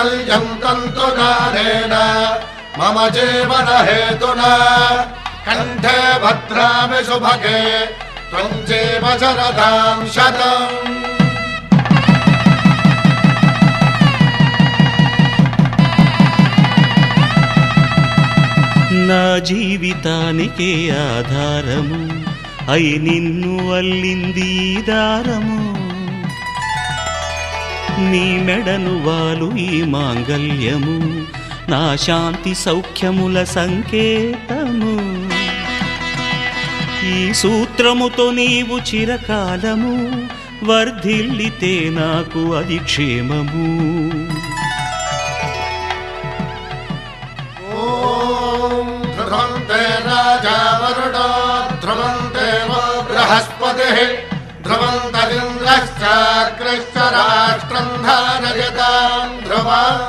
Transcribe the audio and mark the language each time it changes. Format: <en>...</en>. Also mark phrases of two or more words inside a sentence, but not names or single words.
<sa>नित्यं तन्तुगानेन मम जीवन हेतुना कंठे भद्रामि शुभगे त्वं जीव शरदां शतम्।</sa> <te>నా జీవితానికే ఆధారము అయి నిన్ను అల్లింది దారము నీ మెడను వాలు ఈ మాంగల్యము నా శాంతి సౌఖ్యముల సంకేతము ఈ సూత్రముతో నీవు చిరకాలము వర్ధిల్లితే నాకు అది క్షేమము।</te> <sa>ध्रुवन्ते राजा वरुणो ध्रुवन्ते वो बृहस्पतिः ध्रुवन्तरिन्द्रश्चाग्रश्च राष्ट्रं धारयतां ध्रुवम्।</sa>